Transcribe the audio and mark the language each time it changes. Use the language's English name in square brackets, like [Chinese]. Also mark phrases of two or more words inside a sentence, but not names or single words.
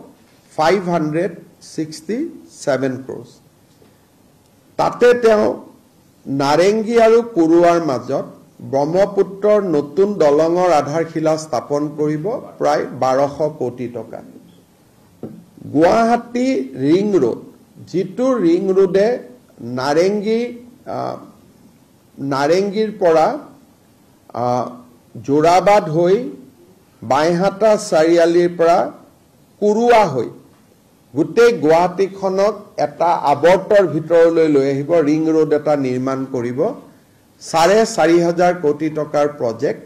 [Assamese] 567 crores তাতে তেওঁ নাৰেংগী আৰু কুৰুৱাৰ মাজত ব্ৰহ্মপুত্ৰৰ নতুন দলঙৰ আধাৰশিলা স্থাপন কৰিব প্ৰায় 1200 কোটি টকা গুৱাহাটী ৰিং ৰোড যিটো ৰিং ৰোডে नारेंगीर পৰা जोराबाद হৈ বাইহাটা চাৰিআলিৰ পৰা কুৰুৱা হৈ গোটেই গুৱাহাটীখনক এটা আৱৰ্তৰ ভিতৰলৈ লৈ আহিব, ৰিং ৰোড এটা নিৰ্মাণ কৰিব, 4,500 কোটি টকাৰ প্ৰজেক্ট।